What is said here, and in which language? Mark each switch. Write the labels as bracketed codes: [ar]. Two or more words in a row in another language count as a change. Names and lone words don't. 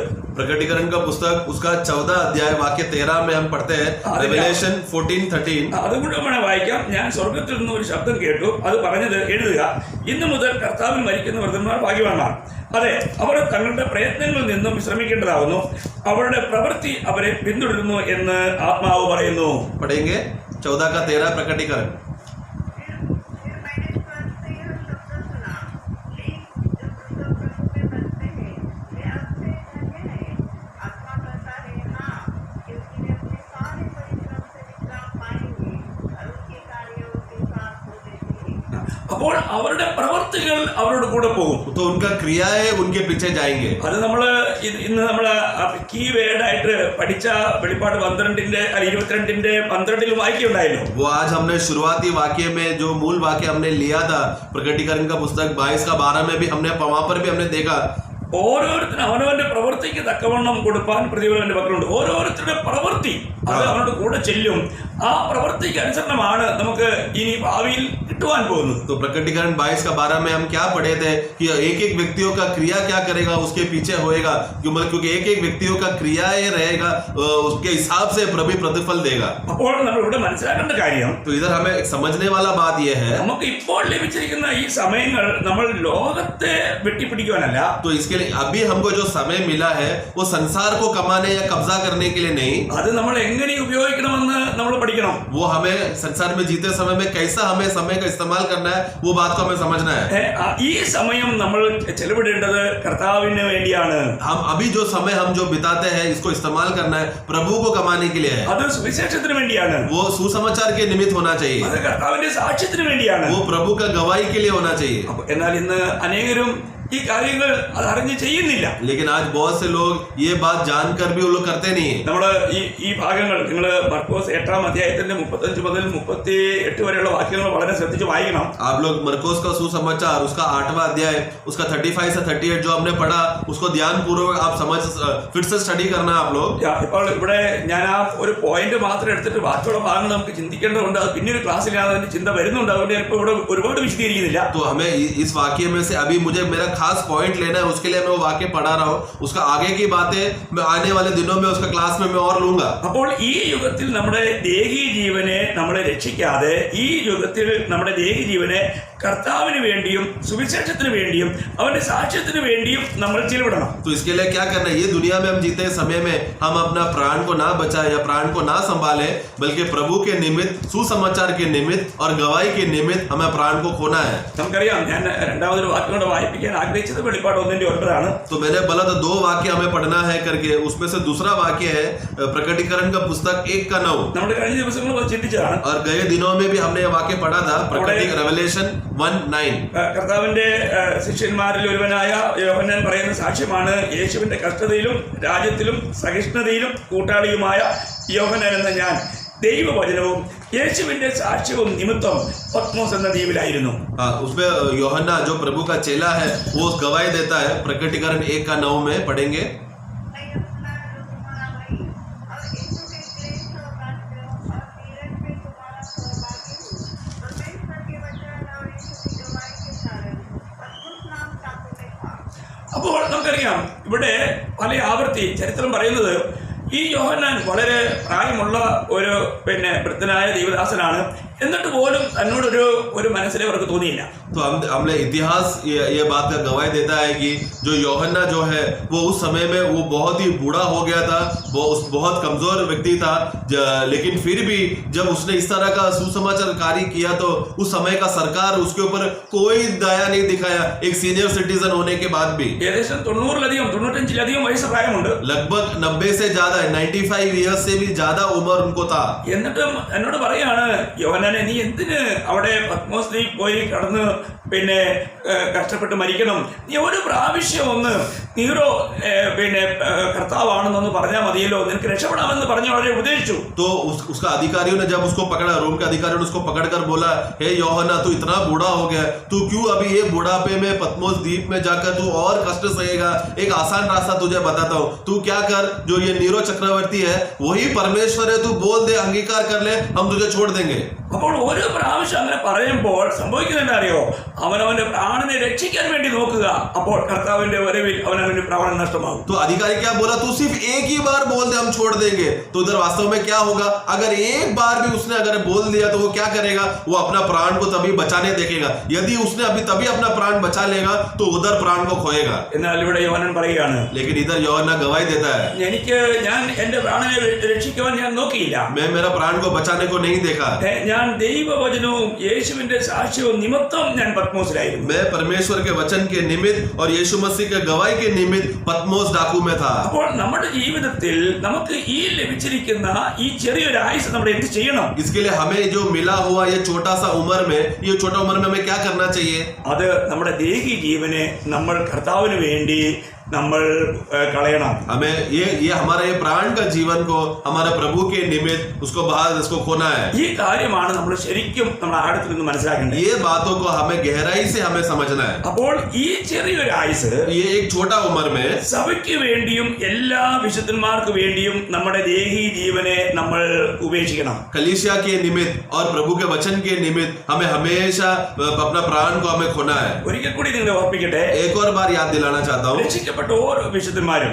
[hi] प्रकटीकरण का पुस्तक उसका 14 अध्याय वाक्य 13 में हम पढ़ते हैं। रेवलेशन 14:13। [ml] അതുകൂടെ വേണേ വായിക്കാം. ഞാൻ സ്വർഗത്തിൽ നിന്ന് ഒരു ശബ്ദം കേട്ടു. അത് പറഞ്ഞത് എഴുതുക, ഇന്നു മുതൽ കർത്താവിൽ മരിക്കുന്ന വൃദ്ധന്മാർ ഭാഗ്യവാന്മാർ. അതെ, അവർ തങ്ങളുടെ പ്രയത്നങ്ങളിൽ നിന്നും വിശ്രമിക്കേണ്ടതാവുന്നു. അവരുടെ പ്രവൃത്തി അവരെ പിന്തുടരുന്നു എന്ന് ആത്മാവ് പറയുന്നു. [hi] पढ़ेंगे 14 का 13 प्रकटीकरण। फिर मैंने स्वर्ग से यह शब्द सुना, लेख जो प्रभु में बसते हैं वे आपसे धन्य हैं। आत्मा कहता है हाँ, क्योंकि वे अपने सारे परिश्रम से विश्राम पाएंगे और उनके कार्य उनके साथ हो देते हैं। [ml] അപ്പോൾ അവരുടെ പ്രവൃത്തികൾ അവരോട് കൂടെ പോകും. [hi] तो उनका क्रियाएं उनके पीछे जाएंगे। [ml] അത് നമ്മള് ഇന്ന് നമ്മള് [en] key word [ml] ആയിട്ട് പഠിച്ച വെളിപ്പാട് 22:12 വായിക്കുണ്ടായിരുന്നു. [hi] वो आज हमने शुरुआती वाक्य में जो मूल वाक्य हमने लिया था प्रकटीकरण का पुस्तक 22:12 में भी हमने वहां पर भी हमने देखा [ml] ഓരോരുത്തരും അവനവന്റെ പ്രവൃത്തിക്ക് തക്കവണ്ണം കൊടുപ്പാൻ പ്രതിഫലം പക്കലുണ്ട്. ഓരോരുത്തരുടെ പ്രവൃത്തി അത് അവനോട് കൂടെ ചെല്ലും. ആ പ്രവൃത്തിക്ക് അനുസരണമാണ് നമുക്ക് ഇനി ഭാവിയിൽ കിട്ടുവാൻ പോകുന്നത്. [hi] तो प्रकटीकरण 22:12 में हम क्या पढ़े थे कि एक एक व्यक्तियों का क्रिया क्या करेगा उसके पीछे होएगा, क्योंकि एक एक व्यक्तियों का क्रिया ये रहेगा उसके हिसाब से प्रभु प्रतिफल देगा। [ml] അപ്പോൾ നമ്മൾ ഇവിടെ മനസ്സിലാക്കേണ്ട കാര്യം, [hi] तो इधर हमें एक समझने वाला बात यह है, [ml] നമുക്ക് ഇപ്പോൾ ലഭിച്ചിരിക്കുന്ന ഈ സമയങ്ങൾ നമ്മൾ ലോകത്തെ വെട്ടിപ്പിടിക്കുവാനല്ല. [hi] तो इसके लिए अभी हमको जो समय मिला है वो संसार को कमाने या कब्जा करने के लिए नहीं, [ml] അത് നമ്മൾ എങ്ങനെ ഉപയോഗിക്കണമെന്ന് നമ്മൾ പഠിക്കണം. [hi] वो हमें संसार में जीते समय में कैसा हमें समय का इस्तेमाल करना है वो बात को हमें समझना है। [ml] ഈ സമയം നമ്മൾ ചെലവിടേണ്ടത് കർത്താവിന് വേണ്ടിയാണ്. [hi] हम अभी जो समय हम जो बिताते हैं इसको इस्तेमाल करना है प्रभु को कमाने के लिए है। [ml] അത് സുവിശേഷത്തിന് വേണ്ടിയാണ്. [hi] वो सुसमाचार के निमित्त होना चाहिए, [ml] അത് കർത്താവിന്റെ സാക്ഷ്യത്തിന് വേണ്ടിയാണ്. [hi] वो प्रभु का गवाही के लिए होना चाहिए। [ml] എന്നാൽ ഇന്ന് അനേകരും ഈ കാര്യങ്ങൾ അത് അറിഞ്ഞ് ചെയ്യുന്നില്ല. [hi] लेकिन आज बहुत से लोग ये बात जानकर भी वो लोग करते नहीं है। [ml] നമ്മള് ഈ ഭാഗങ്ങൾ നിങ്ങൾ മർക്കോസ് 8-ാം അധ്യായത്തിന്റെ 35 മുതൽ 38 വരെയുള്ള വാക്യങ്ങൾ വളരെ ശ്രദ്ധിച്ച് വായിക്കണം. [hi] आप लोग मरकोस का सुसमाचार उसका 8वां अध्याय उसका 35 से 38 जो हमने पढ़ा उसको ध्यान पूर्वक आप समझ फिर से स्टडी करना आप लोग। [ml] ഇപ്പോൾ ഇവിടെ ഞാൻ ആ ഒരു പോയിന്റ് മാത്രം എടുത്തിട്ട് ബാക്കിയുള്ള ഭാഗങ്ങൾ നമുക്ക് ചിന്തിക്കേണ്ടതുണ്ട്. അത് പിന്നീട് ക്ലാസ്സിൽ അതിന്റെ ചിന്ത വരുന്നുണ്ട്. അതുകൊണ്ട് ഞാൻ ഇപ്പോൾ ഇവിടെ ഒരുപാട് വിശദീകരിക്കുന്നില്ല. [hi] तो हमें इस वाक्य में से अभी मुझे मेरा खास पॉइंट लेना है, उसके लिए मैं वो वाक्य पढ़ा रहा हूँ। उसका आगे की बातें मैं आने वाले दिनों में उसका क्लास में मैं और लूंगा। [ml] അപ്പോൾ ഈ യുഗത്തിൽ നമ്മുടെ ദേഹി ജീവനെ നമ്മളെ രക്ഷിക്കാതെ ഈ യുഗത്തിൽ നമ്മുടെ ദേഹി ജീവനെ കർത്താവിന് വേണ്ടിയും സുവിശേഷത്തിന് വേണ്ടിയും അവന്റെ സാക്ഷ്യത്തിന് വേണ്ടിയും നമ്മൾ ചിലവിടണം. [hi] तो इसके लिए क्या करना है, ये दुनिया में हम जीते समय में हम अपना प्राण को ना बचाए या प्राण को ना संभाले, बल्कि प्रभु के निमित्त सुसमाचार के निमित्त और गवाही के निमित्त हमें प्राण को खोना है। [ml] നമുക്കറിയാം, ഞാൻ രണ്ടാമതൊരു വാക്യം കൊണ്ട് വായിപ്പിക്കാൻ ആഗ്രഹിച്ചത് വെളിപ്പാട് 1:9 [hi] तो मैंने बोला था 2 वाक्य हमें पढ़ना है करके, उसमें से दूसरा वाक्य है प्रकटीकरण का पुस्तक 1:9। [ml] നമ്മുടെ കഴിഞ്ഞ ദിവസങ്ങൾ ചിന്തിച്ചതാണ്. [hi] और गए दिनों में भी हमने ये वाक्य पढ़ा था रेवलेशन 1:9। [ml] കർത്താവിന്റെ ശിഷ്യന്മാരിൽ ഒരുവനായ യോഹന്നാൻ പറയുന്ന സാക്ഷ്യമാണ്, യേശുവിന്റെ കഷ്ടതയിലും രാജ്യത്തിലും സഹിഷ്ണുതയിലും കൂട്ടാളിയുമായ യോഹന്നാൻ എന്ന ഞാൻ ദൈവവചനവും യേശുവിന്റെ സാക്ഷ്യവും നിമിത്തം പത്മോസ് എന്ന ദ്വീപിലായിരുന്നു. [hi] उसमें यूहन्ना जो प्रभु का चेला है वो गवाही देता है। प्रकटीकरण 1:9 में पढ़ेंगे। [ml] അപ്പോൾ നമുക്കറിയാം, ഇവിടെ പല ആവർത്തി ചരിത്രം പറയുന്നത് ഈ യോഹന്നാൻ വളരെ പ്രായമുള്ള ഒരു വൃദ്ധനായ ദൈവദാസനാണ്. എന്നിട്ട് പോലും തന്നോടൊരു മനസ്സിലെ അവർക്ക് തോന്നിയില്ല. [hi] तो हमने इतिहास ये बात का गवाही देता है कि जो यूहन्ना जो है वो उस समय में वो बहुत ही बूढ़ा हो गया था, वो बहुत कमजोर व्यक्ति था, लेकिन फिर भी जब उसने इस तरह का सुसमाचार कार्य किया तो उस समय का सरकार उसके ऊपर कोई दया नहीं दिखाया, एक [en] senior citizen [hi] होने के बाद भी। [ml] ഏകദേശം 95 വയസ്സ് പ്രായമുണ്ട്. [hi] लगभग 90 से ज्यादा 95 ईयर्स से भी ज्यादा उम्र उनको था। [ml] എന്നിട്ടും എന്നോട് പറയാണ്, യോഹന്നാനെ നീ എന്തിന് അവിടെ പത്മോസ് ദ്വീപ് പോയി കടന്ന് പിന്നെ കഷ്ടപ്പെട്ട് മരിക്കണം, നീ ഒരു പ്രാവശ്യം ഒന്ന് നീറോ പിന്നെ കർത്താവാണെന്നൊന്ന് പറഞ്ഞാൽ മതിയല്ലോ, നിനക്ക് രക്ഷപ്പെടാമെന്ന് പറഞ്ഞ് വളരെ ഉപദേശിച്ചു. [hi] तो उसका अधिकारियों ने जब उसको पकड़ा, रोम के अधिकारियों ने उसको पकड़कर बोला, हे यूहन्ना तू इतना बूढ़ा हो गया, तू क्यों अभी ये बुढ़ापे में पत्मोस द्वीप में जाकर तू और कष्ट सहेगा, एक आसान रास्ता तुझे बताता हूँ, तू क्या कर, जो ये नीरो चक्रवर्ती है वही परमेश्वर है, तू बोल दे, अंगीकार कर ले, हम तुझे छोड़ देंगे। [ml] അപ്പോൾ ഒരു പ്രാവശ്യം അങ്ങനെ പറയുമ്പോൾ സംഭവിക്കുന്നത് അറിയോ, അവനവന്റെ പ്രാണനെ രക്ഷിക്കാൻ വേണ്ടി നോക്കുക, അപ്പോൾ കർത്താവിന്റെ വരവിൽ അവനവന്റെ പ്രാണൻ നഷ്ടമാകും. [hi] तो अधिकारी क्या बोला, तू सिर्फ एक ही बार बोल दे हम छोड़ देंगे, तो उधर वास्तव में क्या होगा, अगर एक बार भी उसने अगर बोल दिया तो वो क्या करेगा, वो अपना प्राण को तभी बचाने देखेगा, यदि उसने अभी तभी अपना प्राण बचा लेगा तो उधर प्राण को खोएगा। [ml] എന്നാൽ ഇവിടെ യോഹന്നാൻ പറയുകയാണ്, [hi] लेकिन इधर यूहन्ना गवाही देता है, [ml] ഞാൻ എന്റെ പ്രാണനെ രക്ഷിക്കുവാൻ ഞാൻ നോക്കിയില്ല, [hi] मैं मेरा प्राण को बचाने को नहीं देखा, [ml] ഞാൻ ദൈവവചനവും യേശുവിന്റെ സാക്ഷ്യവും നിമിത്തം ഞാൻ പത്മോസിലായിരുന്നു. [hi] मैं परमेश्वर के वचन के निमित्त और यीशु मसीह के गवाही के निमित्त पत्मोस डाकू में था। [ml] അപ്പോൾ നമ്മുടെ ജീവിതത്തിൽ നമുക്ക് ഈ ലഭിച്ചിരിക്കുന്ന ഈ ചെറിയൊരു ആയുസ് നമ്മൾ എന്ത് ചെയ്യണം? [hi] इसके लिए हमें जो मिला हुआ ये छोटा सा उम्र में, ये छोटा उम्र में हमें क्या करना चाहिए? [ml] അത് നമ്മുടെ ദേഹി ജീവനെ നമ്മൾ കർത്താവിന് വേണ്ടി നമ്മൾ കളയണം. [hi] हमें ये हमारा ये प्राण का जीवन को हमारे प्रभु के निमित्त उसको बाहर इसको खोना है। [ml] ഈ കാര്യമാണ് നമ്മൾ ശരിക്കും നമ്മുടെ ആഴത്തിൽ നിന്ന് മനസ്സിലാക്കേണ്ടത്. [hi] ये बातों को हमें गहराई से हमें समझना है। [ml] അപ്പോൾ ഈ ചെറിയൊരു ആയുസ് [hi] ये एक छोटा उम्र में [ml] സഭയ്ക്ക് വേണ്ടിയും എല്ലാ വിശുദ്ധന്മാർക്ക് വേണ്ടിയും നമ്മുടെ ദേഹി ജീവനെ നമ്മൾ ഉപേക്ഷിക്കണം. [hi] कलीसिया के निमित्त और प्रभु के वचन के निमित्त हमें हमेशा अपना प्राण को हमें खोना है। [ml] ഒരിക്കൽ കൂടി നിങ്ങളെ ഓർപ്പിക്കട്ടെ, [hi] एक और बार याद दिलाना चाहता हूँ, [ml] രക്ഷിക്കപ്പെട്ട ഓരോ വിശുദ്ധന്മാരും,